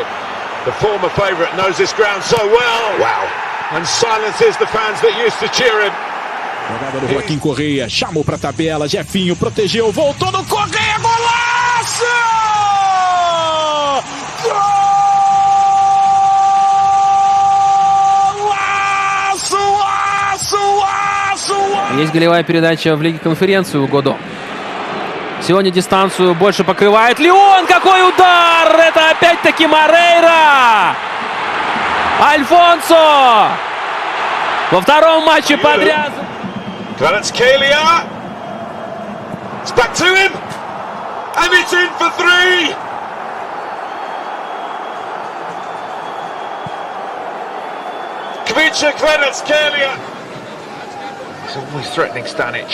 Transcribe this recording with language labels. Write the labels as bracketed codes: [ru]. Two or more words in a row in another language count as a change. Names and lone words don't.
[en] The former favourite knows this ground so well. Wow! And silences the fans that used to cheer him. [pt] Jogada do Joaquim Correia, chamou pra tabela, Jefinho protegeu, voltou no Correia, golaço! [ru] Есть голевая передача в Лиге Конференции у Годо. Сегодня дистанцию больше покрывает Леон. Какой удар! Это опять-таки Морейра! Альфонсо! Во втором матче подряд. [en] Kvaratskhelia. It's back to him. And it's in for 3. Kvicha Kvaratskhelia. He's always threatening Stanic.